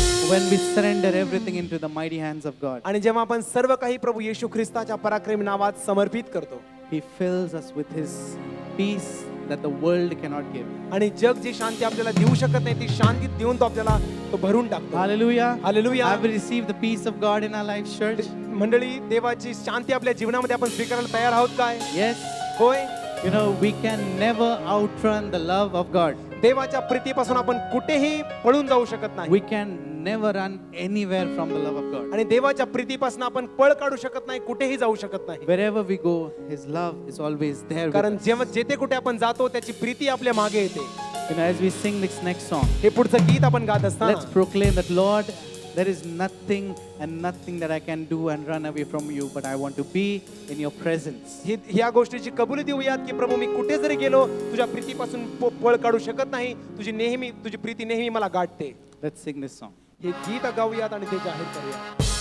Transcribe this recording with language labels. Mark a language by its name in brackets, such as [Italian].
[English] When we surrender everything into the mighty hands of God, [Marathi] आणि जेव्हा आपण सर्व काही प्रभू येशू ख्रिस्ताच्या पराक्रमी नावात समर्पित करतो [English] He fills us with His peace that the world cannot give. [Marathi] आणि जग जी शांती आपल्याला देऊ शकत नाही ती शांती देऊन तो आपल्याला तो भरून टाकतो. Hallelujah. Hallelujah. [English] Have we received the peace of God in our lives, church? [Marathi] मंडळी, देवाची शांती आपल्या जीवनामध्ये आपण स्वीकारायला तयार आहोत काय? [English] Yes. [Marathi] होय. [English] You know, we can never outrun the love of God. [Marathi] देवाच्या प्रीतीपासून आपण कुठेही पळून जाऊ शकत नाही. [English] We can never run anywhere from the love of God. [Marathi] आणि देवाच्या प्रीतीपासून आपण पळ काढू शकत नाही, कुठेही जाऊ शकत नाही. [English] Wherever we go, His love is always there with [Marathi] कारण [English] us. [Marathi] जेव्हा जेथे कुठे आपण जातो त्याची प्रीती आपल्या मागे येते. [English] You know, as we sing this next song, [Marathi] हे पुढचं गीत आपण गात [English] let's [Marathi] असताना [English] proclaim that, Lord, there is nothing and nothing that I can do and run away from you, but I want to be in your presence. [Marathi] ह्या गोष्टीची कबुली देऊयात की प्रभू मी कुठे जरी गेलो तुझ्या प्रीतीपासून पळ काढू शकत नाही. तुझी प्रीती नेहमी मला गाठते. [English] Let's sing this song. [Marathi] हे गीत गाऊयात आणि ते जाहीर करूया.